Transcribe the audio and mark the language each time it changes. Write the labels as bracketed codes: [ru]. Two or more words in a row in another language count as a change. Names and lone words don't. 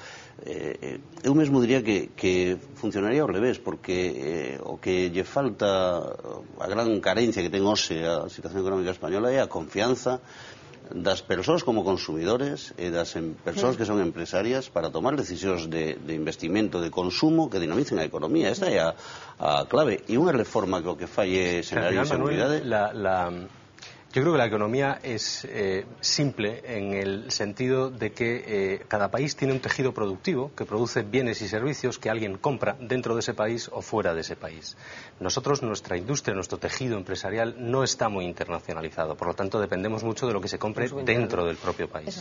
[gl] Eu mesmo diría que funcionaría ao revés, porque o que lle falta, a gran carencia que ten hoxe a situación económica española é a confianza das persoas como consumidores e das persoas que son empresarias para tomar decisións de investimento, de consumo, que dinamicen a economía. Esta é a clave. E unha reforma que o que fai é xerar inseguridade. [es] Yo creo que la economía es simple en el sentido de que cada país tiene un tejido productivo que produce bienes y servicios que alguien compra dentro de ese país o fuera de ese país. Nosotros, nuestra industria, nuestro tejido empresarial no está muy internacionalizado, por lo tanto dependemos mucho de lo que se compre dentro del propio país.